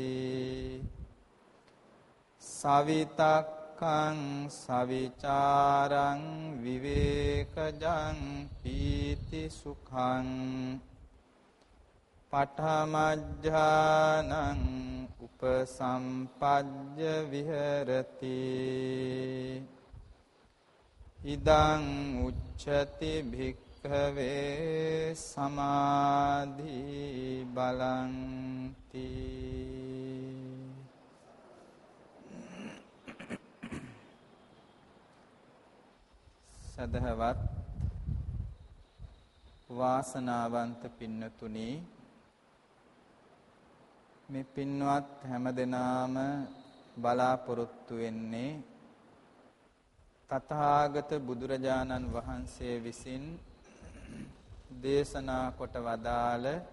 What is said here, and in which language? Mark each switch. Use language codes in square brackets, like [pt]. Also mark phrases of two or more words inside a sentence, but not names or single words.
[pi] සවිතක්කං සවිචාරං විවේකජං පීති සුඛං පඨමඥානං උපසම්පජ්ජ විහෙරති. ඉදං උච්චති භික්ඛවේ සමාධි බලං තී. [si] සදහවත් වාසනාවන්ත පින්නතුනි, මේ පින්වත් හැමදෙනාම බලාපොරොත්තු වෙන්නේ තථාගත බුදුරජාණන් වහන්සේ විසින් දේශනා කොට වදාළ